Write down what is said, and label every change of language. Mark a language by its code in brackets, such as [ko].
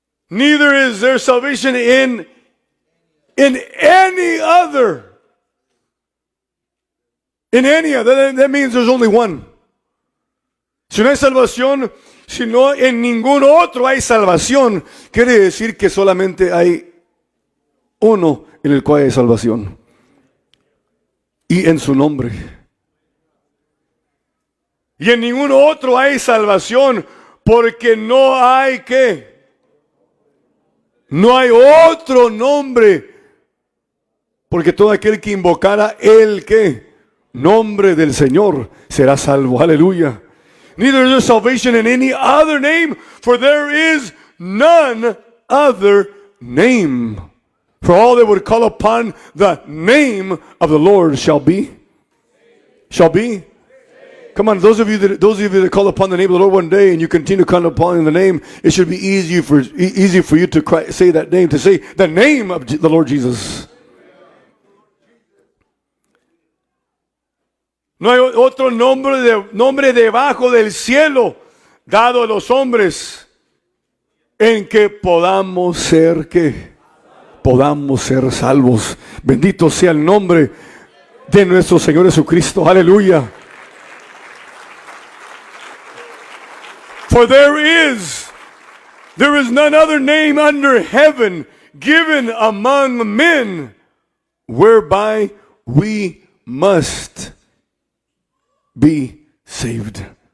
[en] Neither is there salvation in any other. In any other. That means there's only one. [es] Si no hay salvación, si no en ningún otro hay salvación, quiere decir que solamente hay uno en el cual hay salvación. Y en su nombre. Y en ningún otro hay salvación, porque no hay ¿qué? No hay otro nombre, porque todo aquel que invocara el ¿qué? Nombre del Señor será salvo. Aleluya. [en] Neither is there salvation in any other name, for there is none other name. For all that would call upon the name of the Lord shall be. Come on, those of you that call upon the name of the Lord one day and you continue to call upon the name, it should be easy for you to say that name, to say the name of the Lord Jesus. [es] No hay otro nombre debajo del cielo dado a los hombres en que podamos ser ¿qué? Podamos ser salvos. Bendito sea el nombre de nuestro Señor Jesucristo. Aleluya. [en] For there is none other name under heaven given among men whereby we must be saved.